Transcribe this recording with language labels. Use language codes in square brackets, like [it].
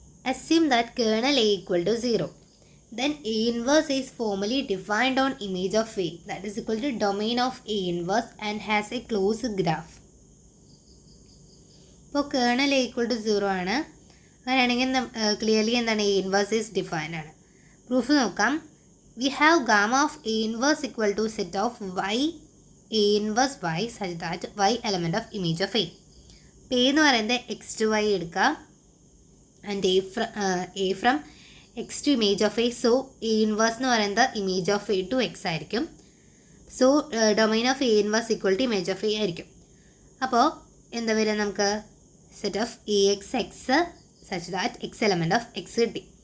[en] Assume that kernel A equal to 0. Then A inverse is formally defined on image of A, that is equal to domain of A inverse and has a closed graph. [ml] ഇപ്പോൾ kernel [en] A equal to 0 [ml] ആണ്. അങ്ങനെയാണെങ്കിൽ clearly എന്താണ്, [en] A inverse is defined [ml] ആണ്. Proof നോക്കാം. [en] We have gamma of A inverse equal to set of y A inverse y such that y element of image of A. A [ml] എന്ന് പറയുന്നത് [en] X to Y [ml] എടുക്കുക [en] And A from X to image of A. So A inverse [ml] എന്ന് പറയുന്നത് [en] image of A to X [ml] ആയിരിക്കും. [en] so domain of A inverse equal to image of A [ml] ആയിരിക്കും. അപ്പോൾ എന്താ വരിക, നമുക്ക് [en] set of A X X such that X element of X [ml] കിട്ടി.